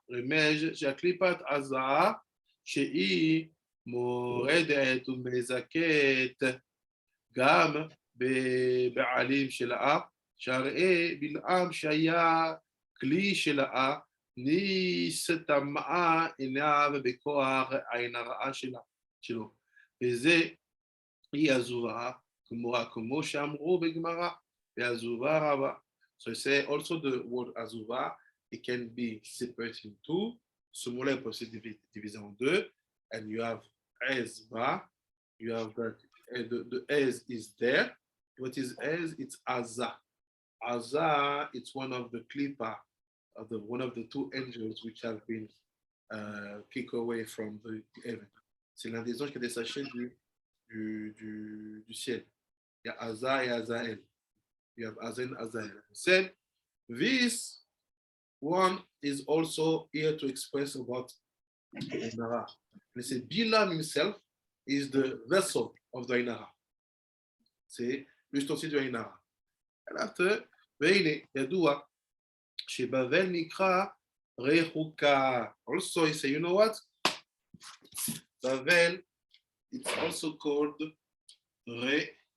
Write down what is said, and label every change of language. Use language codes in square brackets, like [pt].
[he] רמז שהקליפת עזה שהיא מורדת ומזכת גם בבעלים שלה, שהראה בלעם שהיה כלי שלה, נסתמאה עיניו בכוח העין הרעה שלו. וזה היא עזובה, כמו שאמרו בגמרא, ועזובה רבה. [en] So I say also the word azuva, it can be separated in two. [fr] Ce mot-là est possible divisé en deux. [en] And you have ezba, you have that, the ez is there. What is ez? It's aza. Aza, it's one of the klipa, one of the two angels which have been kicked away from the heaven. [fr] C'est l'un des anges qui a détaché du ciel. Il y a Aza et Azael. [en] You have Azen, Azael. Said, this one is also here to express about Ainara. They say Bilam himself is the vessel of the Ainara. [fr] C'est l'ustensile du Ainara. [en] And after, [he] והנה, ידוע, שבבל נקרא רחוקה. [en] Also, he say, you know what? Bavel, it's also called Rechuka.